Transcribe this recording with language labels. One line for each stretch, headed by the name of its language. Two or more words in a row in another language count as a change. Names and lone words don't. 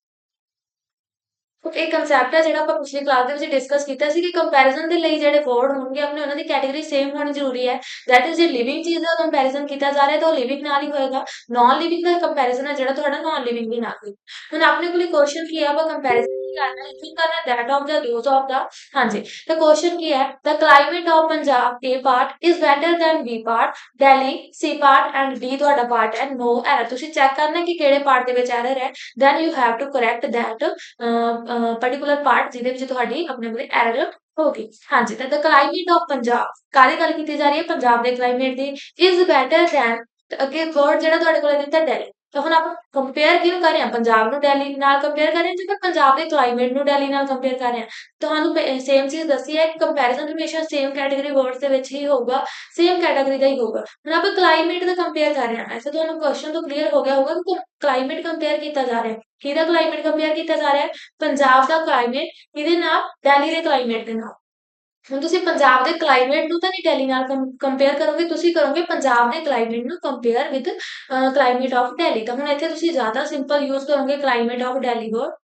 Punjabi: ਇੱਕ ਕਨਸੈਪਟ ਹੈ ਜਿਹੜਾ ਆਪਾਂ ਪਿਛਲੀ ਕਲਾਸ ਦੇ ਵਿੱਚ ਡਿਸਕਸ ਕੀਤਾ ਸੀ ਕਿ ਕੰਪੈਰੀਜ਼ਨ ਦੇ ਲਈ ਜਿਹੜੇ ਵਰਡ ਹੋਣਗੇ ਆਪਣੇ ਉਹਨਾਂ ਦੀ
English: category same
Punjabi: ਹੋਣੀ ਜ਼ਰੂਰੀ ਹੈ।
English: that is
Punjabi: ਜੇ ਲਿਵਿੰਗ ਚੀਜ਼ ਦਾ ਕੰਪੈਰੀਜ਼ਨ ਕੀਤਾ ਜਾ ਰਿਹਾ ਤਾਂ ਉਹ ਲਿਵਿੰਗ ਨਾਲ ਹੀ ਹੋਏਗਾ।
English: non living
Punjabi: ਦਾ ਕੰਪੈਰੀਜ਼ਨ ਹੈ ਜਿਹੜਾ ਤੁਹਾਡਾ
English: non living
Punjabi: ਦੇ ਨਾਲ ਹੋਏਗਾ। ਹੁਣ ਆਪਣੇ ਕੋਲ ਕੁਐਸਚਨ ਕੀ ਆ ਆਪਾਂ ਕੰਪੈਰੀਜ਼ਨ ਕੀ ਕਰਨਾ ਹੈ ਕੀ ਕਰਨਾ
English: that of the those of the
Punjabi: ਹਾਂਜੀ ਤਾਂ ਕੁਐਸਚਨ ਕੀ ਹੈ
English: the climate of Punjab A part is better than B part Delhi C part and D
Punjabi: ਤੁਹਾਡਾ part ਹੈ
English: no error
Punjabi: ਤੁਸੀਂ ਚੈੱਕ ਕਰਨਾ ਕਿ ਕਿਹੜੇ ਪਾਰਟ ਦੇ ਵਿੱਚ ਐਰਰ ਹੈ
English: then you have to correct that particular part
Punjabi: ਜਿਹਦੇ ਵਿੱਚ ਤੁਹਾਡੀ ਆਪਣੇ ਆਪਣੇ ਐਰਰ ਹੋਗੀ ਹਾਂਜੀ ਤਾਂ
English: the climate of Punjab
Punjabi: ਕਾਹਦੀ ਗੱਲ ਕੀਤੀ ਜਾ ਰਹੀ ਹੈ ਪੰਜਾਬ ਦੇ ਕਲਾਈਮੇਟ ਦੀ
English: is better than
Punjabi: ਅੱਗੇ ਵਰਡ ਜਿਹੜਾ ਤੁਹਾਡੇ ਕੋਲ ਦਿੱਤਾ ਦਿੱਲੀ ਤਾਂ ਹੁਣ ਆਪਾਂ ਕੰਪੇਅਰ ਕਿਉਂ ਕਰ ਰਹੇ ਹਾਂ ਪੰਜਾਬ ਨੂੰ ਦਿੱਲੀ ਨਾਲ ਕੰਪੇਅਰ ਕਰ ਰਹੇ ਹਾਂ ਜਾਂ ਫਿਰ ਪੰਜਾਬ ਦੇ ਕਲਾਈਮੇਟ ਨੂੰ ਦਿੱਲੀ ਨਾਲ ਕੰਪੇਅਰ ਕਰ ਰਹੇ ਹਾਂ ਤੁਹਾਨੂੰ ਸੇਮ ਚੀਜ਼ ਦੱਸੀ ਹੈ ਕੰਪੈਰੀਜ਼ਨ ਹਮੇਸ਼ਾ
English: same category words
Punjabi: ਦੇ ਵਿੱਚ ਹੀ ਹੋਊਗਾ
English: same category
Punjabi: ਦਾ ਹੀ ਹੋਊਗਾ ਹੁਣ ਆਪਾਂ ਕਲਾਈਮੇਟ ਦਾ ਕੰਪੇਅਰ ਕਰ ਰਹੇ ਹਾਂ ਐਸੇ ਤੁਹਾਨੂੰ ਕੁਐਸਚਨ ਤੋਂ ਕਲੀਅਰ ਹੋ ਗਿਆ ਹੋਊਗਾ ਕਿ
English: climate compare
Punjabi: ਕੀਤਾ ਜਾ ਰਿਹਾ ਹੈ ਕਿਹਦਾ
English: climate compare
Punjabi: ਕੀਤਾ ਜਾ ਰਿਹਾ ਹੈ ਪੰਜਾਬ ਦਾ ਕਲਾਈਮੇਟ ਕਿਹਦੇ ਨਾਲ ਦਿੱਲੀ ਦੇ ਕਲਾਈਮੇਟ ਦੇ ਨਾਲ ਹੁਣ ਤੁਸੀਂ ਪੰਜਾਬ ਦੇ ਕਲਾਈਮੇਟ ਨੂੰ ਤਾਂ ਨਹੀਂ ਦਿੱਲੀ ਨਾਲ ਕੰਪੇਅਰ ਕਰੋਗੇ ਤੁਸੀਂ ਕਰੋਗੇ ਪੰਜਾਬ ਦੇ ਕਲਾਈਮੇਟ ਨੂੰ
English: compare with climate of Delhi
Punjabi: ਤਾਂ ਹੁਣ ਇੱਥੇ ਤੁਸੀਂ ਜ਼ਿਆਦਾ
English: simple use
Punjabi: ਕਰੋਗੇ
English: climate of Delhi
Punjabi: ਹੋਰ